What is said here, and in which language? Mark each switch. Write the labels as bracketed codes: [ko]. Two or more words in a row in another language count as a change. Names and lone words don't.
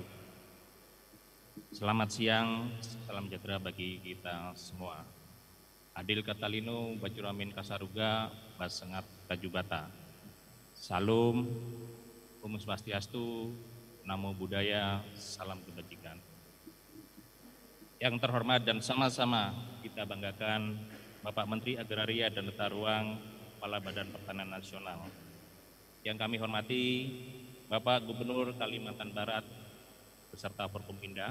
[id] Selamat siang, salam sejahtera bagi kita semua. [knx] Adil Katalino, Bajuramin Kasaruga, Basengat Kajubata. [id] Salam, [ban] Om Swastiastu, [pi] Namo Buddhaya, [id] salam kebajikan. Yang terhormat dan sama-sama kita banggakan Bapak Menteri Agraria dan Tata Ruang, Kepala Badan Pertanahan Nasional. Yang kami hormati Bapak Gubernur Kalimantan Barat beserta Forkominda.